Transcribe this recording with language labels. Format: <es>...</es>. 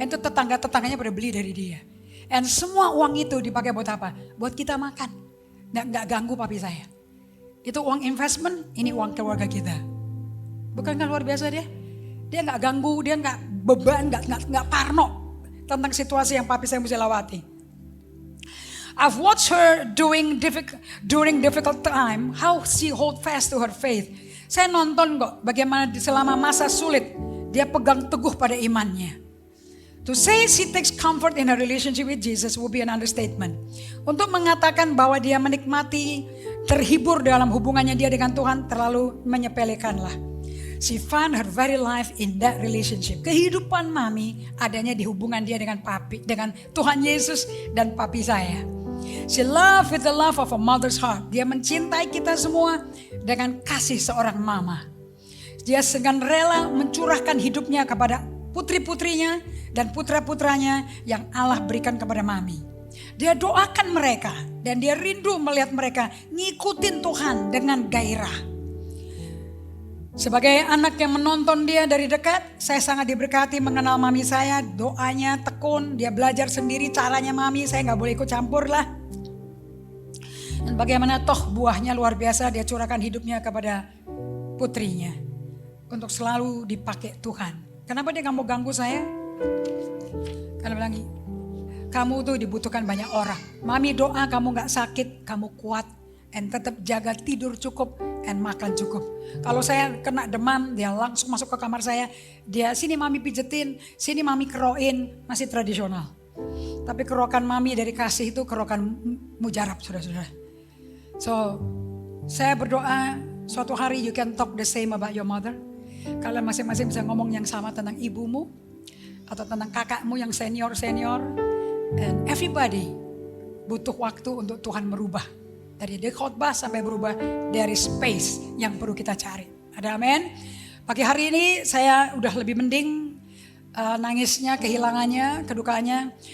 <id>Itu tetangga-tetangganya pada beli dari dia. Dan semua uang itu dipakai buat apa? Buat kita makan. Nggak ganggu papi saya. Itu uang investment, ini uang keluarga kita. Bukankah luar biasa dia? Dia nggak ganggu, dia nggak beban, nggak parno tentang situasi yang papi saya mesti lewati.</id> <en>I've watched her during difficult time, how she hold fast to her faith.</en> <id>Saya nonton kok bagaimana selama masa sulit dia pegang teguh pada imannya.</id> <en>To say she takes comfort in her relationship with Jesus would be an understatement.</en> <id>Untuk mengatakan bahwa dia menikmati, terhibur dalam hubungannya dia dengan Tuhan terlalu menyepelekanlah.</id> <en>She found her very life in that relationship.</en> <id>Kehidupan mami adanya di hubungan dia dengan papi, dengan Tuhan Yesus dan papi saya. She loved with the love of a mother's heart. Dia mencintai kita semua dengan kasih seorang mama. Dia dengan rela mencurahkan hidupnya kepada putri-putrinya dan putra-putranya yang Allah berikan kepada mami. Dia doakan mereka dan dia rindu melihat mereka ngikutin Tuhan dengan gairah. Sebagai anak yang menonton dia dari dekat, saya sangat diberkati mengenal mami saya. Doanya tekun, dia belajar sendiri caranya mami, saya gak boleh ikut campur lah. Dan bagaimana toh buahnya luar biasa, dia curahkan hidupnya kepada putrinya. Untuk selalu dipakai Tuhan. Kenapa dia gak mau ganggu saya? Karena bilang, kamu tuh dibutuhkan banyak orang. Mami doa kamu gak sakit, kamu kuat. Dan tetap jaga tidur cukup dan makan cukup. Kalau saya kena demam, dia langsung masuk ke kamar saya. Dia sini mami pijetin, sini mami kerokin, masih tradisional. Tapi kerokan mami dari kasih itu kerokan mujarab, saudara-saudara.</id> <en>So,</en> <id>saya berdoa suatu hari</id> <en>you can talk the same about your mother.</en> <id>Kalian masing-masing bisa ngomong yang sama tentang ibumu atau tentang kakakmu yang senior-senior.</id> <en>And everybody</en> <id>butuh waktu untuk Tuhan merubah. Dari khotbah sampai berubah dari space yang perlu kita cari. Ada amin. Pagi hari ini saya udah lebih mending nangisnya, kehilangannya, kedukaannya.</id>